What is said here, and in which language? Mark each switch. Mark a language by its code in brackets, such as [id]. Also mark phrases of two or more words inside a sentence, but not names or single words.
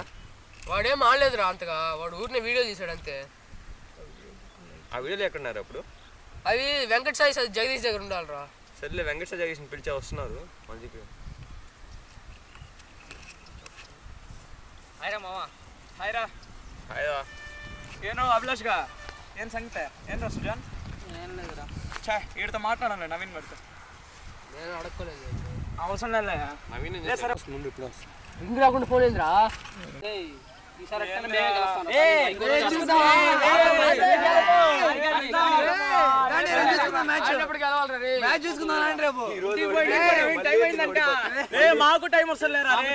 [te] వాడేం ఆడలేదురా అంతగా, వాడు ఊరిని వీడియో తీసాడు అంతే. ఆ వీడియోలు ఎక్కడున్నారు అప్పుడు? అవి వెంకట సాయి జగదీష్ దగ్గర ఉండాలిరా. సర్లే, వెంకట సాయి జగదీష్ని పిలిచే వస్తున్నారు మంచికి. హాయ్రా మామ. హాయ్రా. [kn] ಏನೋ ಅಭಿಲಾಷ್ಗ ಏನು ಸಂಗತೆ ಏನು ಸುಜಾನ್? [te] ఏం లేదురా. ఛా వీడితో మాట్లాడాలి నవీన్ గడితో. నేను అడగలేదు. అవసరం లేదు. నవీన్ సరే ముందు ఇప్పుడు వస్తా. రింగ్ రాకుండా ఫోన్ ఏందిరా? మాకు టైం వస్తలేరా?